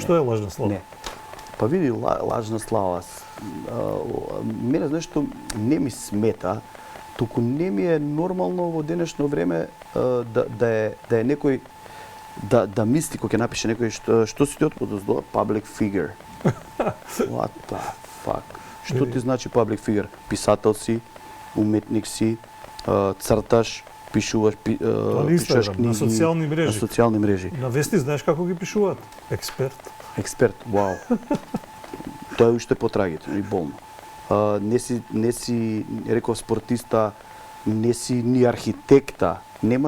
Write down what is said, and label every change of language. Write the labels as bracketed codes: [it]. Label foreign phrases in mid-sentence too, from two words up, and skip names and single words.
[mk] Што е лажна слава? Не. Па види, лажна слава. Мене, знаеш што, не ми смета, туку не ми е нормално во денешно време да е некој, да мисли, кој ќе напише некој, што си ти од подоздоа, [en] public figure. What the fuck? [mk] Што ти значи [en] public figure? [mk] Писател си, уметник си, црташ, пишуваш книги на социјални мрежи. На социјални мрежи. На вести знаеш како ги пишуваат? Експерт. Експерт, вау. Тоа е уште потрагително и болно. Не си, реков, спортиста, не си ни архитекта, не